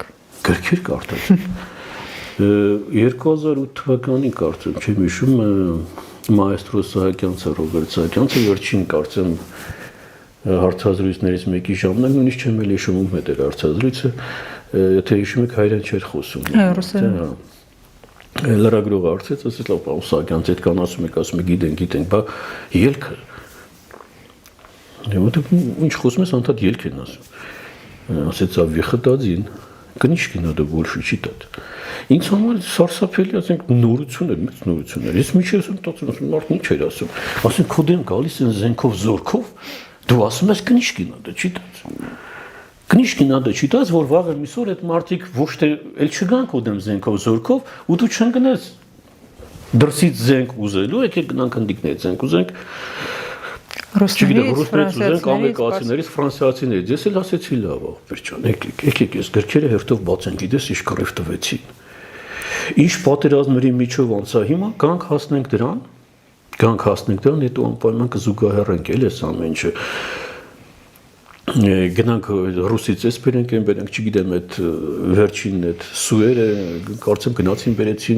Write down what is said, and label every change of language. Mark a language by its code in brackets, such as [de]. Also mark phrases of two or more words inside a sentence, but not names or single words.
[hy] Գրքեր կարդաց։ 2008 թվականին կարծեմ, չեմ հիշում, մայստրո Սահակյանցը, Ռոբերտ Սահակյանցը վերջին կարծեմ հարցազրույցներից մեկի ժամանակ, նույնիսկ չեմ էլ հիշում ում հետ էր հարցազրույցը, եթե հիշում եք հայերեն չէր խոսում։ Ռուսերեն։ Լրագրողը հարցեց, ասեց լավ, պարոն Սահակյանց, այդքան ասում եք, գիտենք, բա ելքը։ Ինչ խոսում ես, անդադ ելք են ասում։ Ասեց, [ru] выхододин, книжки надо больше читать։ [hy] Ինձ համար սարսափելի, ասենք, նորություն էր, մեծ նորություն էր։ Ես միջև ասում, տածում, մարդն ինչ էր ասում։ Ասենք, քո դեմ գալիս են զենքով, զորքով, դու ասում ես [ru] книжки надо читать։ Книжки надо читать, [hy] որ վաղը միսօր այդ մարդիկ ոչ թե էլ չգան քո դեմ զենքով, զորքով, ու դու չընկնես դրսից զենք ուզելու, եկեք գնանք ընդիկներ զենք ուզենք։ Ռուսներից, ամերիկացիներից, ֆրանսիացիներից։ Ես էլ ասեցի լավ, վերջան, եկեք ես գրքերը հերթով բացեն, գիտես, ինչ կռիվ տվեցին։ Ինչ պատերազմների միջով անցա, հիմա կանք հասնենք դրան, հետո անպայման կզուգահեռենք էլ այս ամեն ինչը։ Գնանք ռուսից էս բերենք, չգիտեմ, այդ վերջին այդ սուերը, կարծեմ գնացին բերեցին։